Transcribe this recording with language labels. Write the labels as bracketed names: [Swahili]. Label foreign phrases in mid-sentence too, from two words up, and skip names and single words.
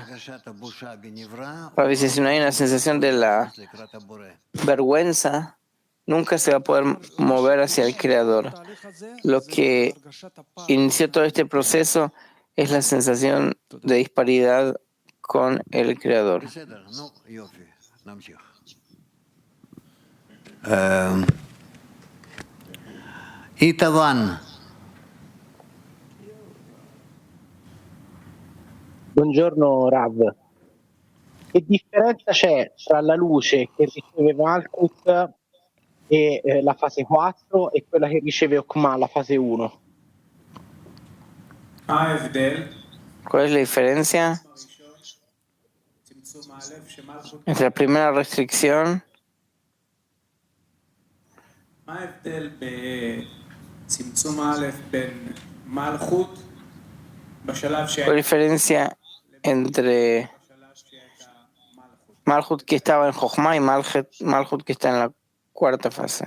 [Spanish] A veces si no hay una sensación de la vergüenza, nunca se va a poder mover hacia el Creador. Lo que inició todo este proceso es la sensación de disparidad con el Creador. Itavan. [Italian] Buongiorno Rav. Che differenza c'è tra la luce che riceve Malkut e la fase 4 e quella che riceve Okma, la fase 1? [Spanish] ¿Cuál es la diferencia entre la primera restricción ¿Cuál es la diferencia entre Malhut que estaba en Jochma y Malhut que está en la cuarta fase?